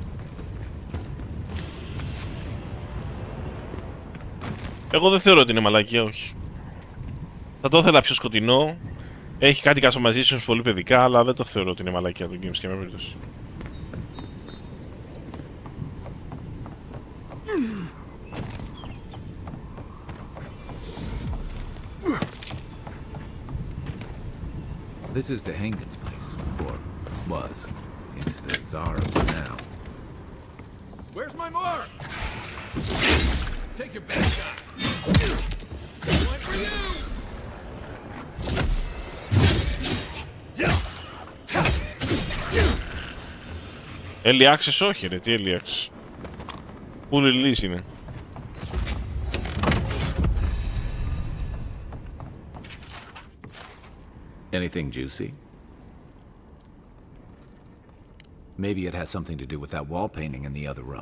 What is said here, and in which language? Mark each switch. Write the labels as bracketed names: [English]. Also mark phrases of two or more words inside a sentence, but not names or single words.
[Greek] Εγώ δεν θεωρώ ότι είναι μαλακία, όχι. Θα το ήθελα πιο σκοτεινό. Έχει κάτι customizations πολύ παιδικά, αλλά δεν το θεωρώ ότι είναι μαλακία το games και με περίπτωση. [English] This is the Hankin's place, or was. It's the Zara's now. Where's my mark? Take your best shot. One for you. Early access [Greek] όχι ρε, τι [English] early access. Full release είναι. Anything juicy? Maybe it has something to do with that wall painting in the other room.